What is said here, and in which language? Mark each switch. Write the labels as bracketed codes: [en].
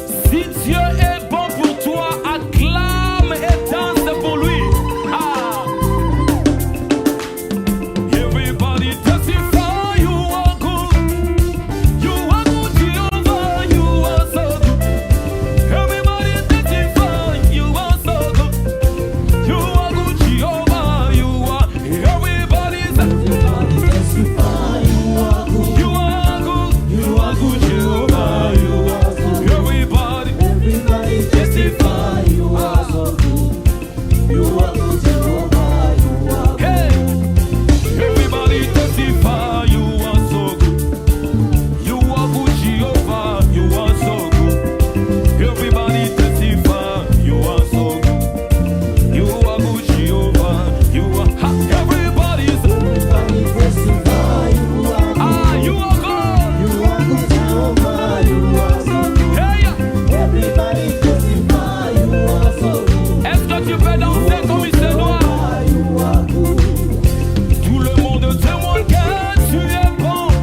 [fr] Si Dieu est bon pour toi, acclame et danse pour lui. Ah. [en] Everybody testify you are good. You are good, Jehovah. You are so good. Everybody testify you are so good. You are good, Jehovah. You are. Everybody testify you are good. You are good. You are good, Jehovah. You are so good. Everybody testify you are so good. You are good, Jehovah. You are. Hey. Everybody testify you are so good. You are good, Jehovah. You are so good. Everybody testify you are so good. You are good, Jehovah. You are. Ha. Everybody testify you are. Ah, you are good. You are good, Jehovah. You are so good. Hey. Everybody testify you are so good. [fr] Est-ce que tu peux danser comme il se doit? [en] You are good. [fr] Tout le monde témoigne que tu es bon.